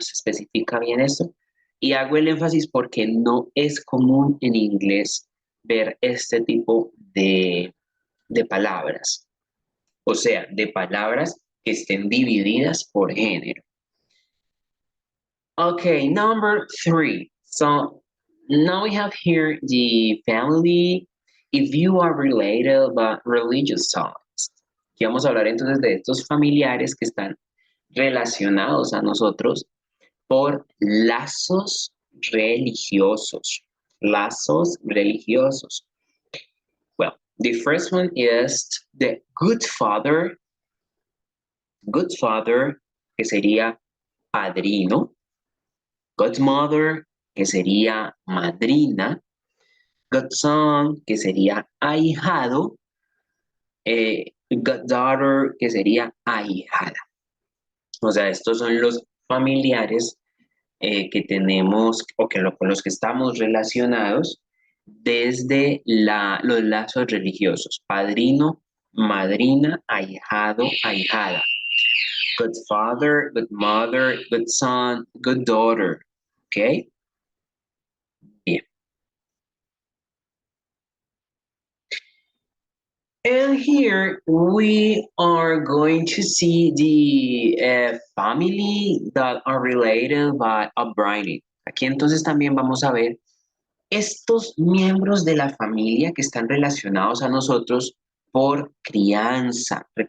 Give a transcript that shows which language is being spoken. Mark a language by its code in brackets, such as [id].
[es] Se especifica bien esto. Y hago el énfasis porque no es común en inglés ver este tipo de palabras. O sea, de palabras que estén divididas por género. [en] Okay, number 3. So now we have here the family if you are related but religious ties. [es] Aquí vamos a hablar entonces de estos familiares que están relacionados a nosotros por lazos religiosos. Lazos religiosos. [en] Well, the first one is the good father. [es] Good father, que sería padrino. Godmother, que sería madrina. Godson, que sería ahijado. Goddaughter, que sería ahijada. O sea, estos son los familiares que tenemos o con los que estamos relacionados desde los lazos religiosos. Padrino, madrina, ahijado, ahijada. [en] Good father, good mother, good son, good daughter. ¿Ok? Bien. And here we are going to see the family that are related by upbringing. [es] Aquí entonces también vamos a ver estos miembros de la familia que están relacionados a nosotros por crianza.